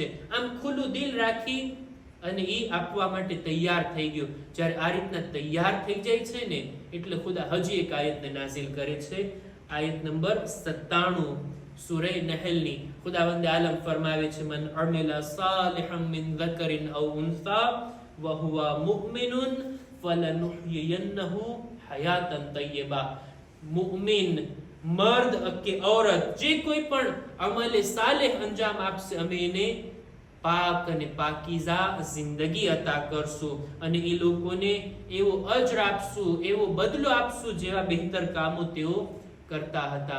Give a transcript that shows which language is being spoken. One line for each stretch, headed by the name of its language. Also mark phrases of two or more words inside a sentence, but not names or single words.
Gujarati: આમ ખુલ્લું દિલ રાખી અને એ આપવા માટે તૈયાર થઈ ગયો. જ્યારે આ રીતના તૈયાર થઈ જાય છે ને, એટલે ખુદા હજી એક આયતને નાઝિલ કરે છે. આયત નંબર 97 સૂરે નહલની. ખુદાવંદ આલમ ફરમાવે છે,
Arabic: من عمل صالحا من ذكرٍ أو أنثى وهو مؤمن فلنحيينه حياة طيبة.
Gujarati: મુમિન મર્દ કે ઔરત જે કોઈ પણ અમલે સાલેહ અંજામ આપશે, અમે એને પાક અને પાકીઝા જિંદગી અતા કરશું અને એ લોકોને એવો અજર આપશું, એવો બદલો આપશું જેવા બહેતર કામો તેઓ કરતા હતા.